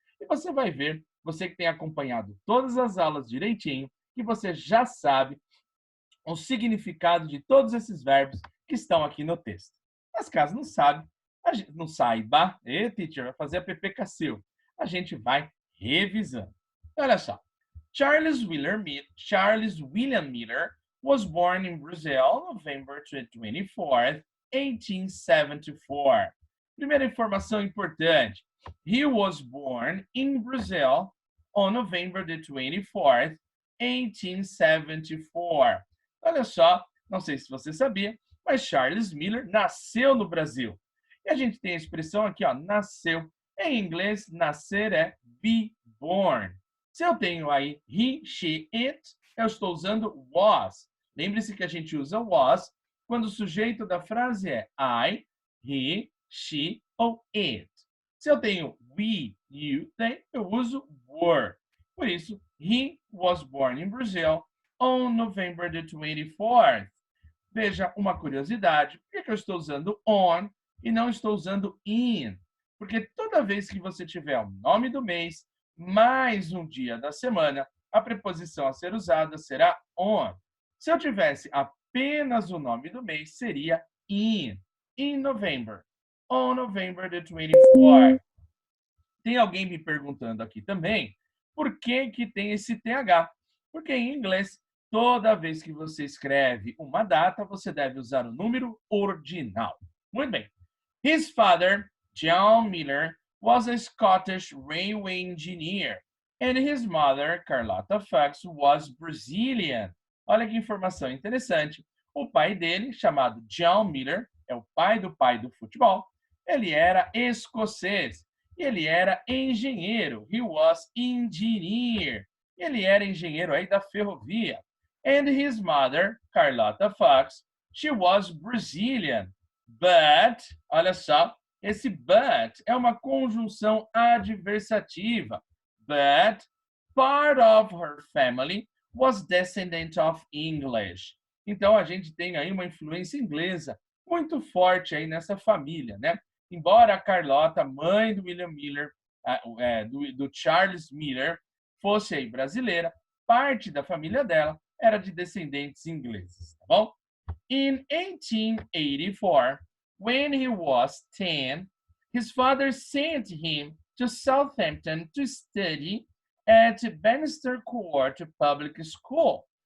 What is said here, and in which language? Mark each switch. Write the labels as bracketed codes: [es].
[pt] E você vai ver, você que tem acompanhado todas as aulas direitinho, que você já sabe o significado de todos esses verbos que estão aqui no texto. Mas caso não sabe, a gente não saiba, teacher, vai fazer a PPKC. A gente vai revisando. Olha só. [en] Charles William Miller was born in Brazil, November 24th, 1874. [pt] Primeira informação importante. [en] He was born in Brazil on November the 24th, 1874. [pt] Olha só, não sei se você sabia, mas Charles Miller nasceu no Brasil. E a gente tem a expressão aqui, ó, nasceu. Em inglês, nascer é be born. Se eu tenho aí he, she, it, eu estou usando was. Lembre-se que a gente usa was quando o sujeito da frase é I, he, she ou it. Se eu tenho we, you, they, eu uso were. Por isso, [en] he was born in Brazil on November the 24th. [pt] Veja uma curiosidade. Por que eu estou usando on e não estou usando in? Porque toda vez que você tiver o nome do mês mais um dia da semana, a preposição a ser usada será on. Se eu tivesse apenas o nome do mês, seria [en] in November. on November the 24th. [pt] Tem alguém me perguntando aqui também por que tem esse TH? Porque em inglês, toda vez que você escreve uma data, você deve usar o número ordinal. Muito bem. [en] His father, John Miller, was a Scottish railway engineer, and his mother, Carlotta Fox, was Brazilian. [pt] Olha que informação interessante. O pai dele, chamado John Miller, é o pai do futebol, ele era escocês e ele era engenheiro. [en] He was engineer. [pt] Ele era engenheiro aí da ferrovia. [en] And his mother, Carlotta Fox, she was Brazilian. [pt] But, olha só, esse but é uma conjunção adversativa. [en] But part of her family was descendant of English. [pt] Então a gente tem aí uma influência inglesa muito forte aí nessa família, né? Embora a Carlota, mãe do William Miller, do Charles Miller, fosse aí brasileira, parte da família dela era de descendentes ingleses, tá bom? [en] In 1884, when he was 10, his father sent him to Southampton to study at Bannister Court Public School.